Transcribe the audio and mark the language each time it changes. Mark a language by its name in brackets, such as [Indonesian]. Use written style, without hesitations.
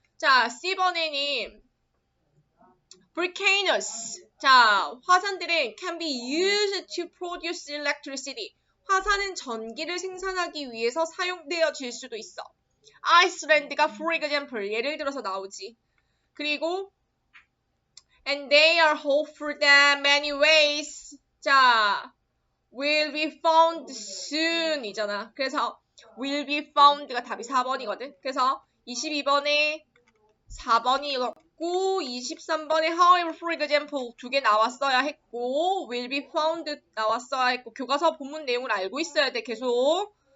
[Korean] 자, C번에는 volcanoes. 자, 화산들은 [English] can be used to produce electricity. [Korean] 화산은 전기를 생산하기 위해서 사용되어질 수도 있어. 아이슬란드가 [English] for example [Korean] 예를 들어서 나오지. 그리고 [English] and they are hopeful that many ways [Korean] 자 [English] will be found soon [Korean] 이잖아. 그래서 [English] will be found [Korean] 가 답이 4번이거든. 그래서 22번에 4번이고 23번에 [English] however for example [Korean] 두 개 나왔어야 했고 will be found 나왔어야 했고 교과서 본문 내용을 알고 있어야 돼 계속.